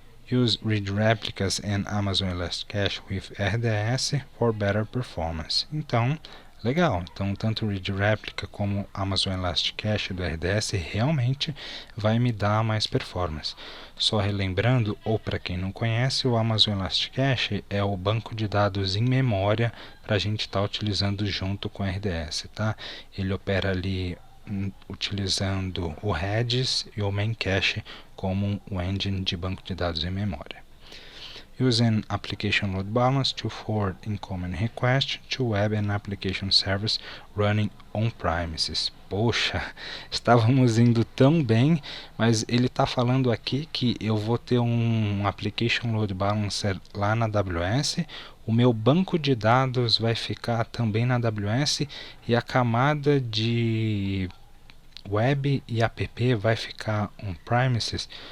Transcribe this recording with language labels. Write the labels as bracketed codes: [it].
[en] Use read replicas and Amazon Elasticcache with RDS for better performance. [pt] Então, legal. Então, tanto o read replica como Amazon Elasticcache do RDS realmente vai me dar mais performance. Só relembrando, ou para quem não conhece, o Amazon Elasticcache é o banco de dados em memória para a gente estar utilizando junto com o RDS, tá? Ele opera ali utilizando o Redis e o Memcache como um engine de banco de dados em memória. [en] Use an application load balance to forward incoming request to web and application service running on-premises. [pt] Poxa, estávamos indo tão bem, mas ele está falando aqui que eu vou ter um application load balancer lá na AWS, o meu banco de dados vai ficar também na AWS e a camada de web e app vai ficar on-premises.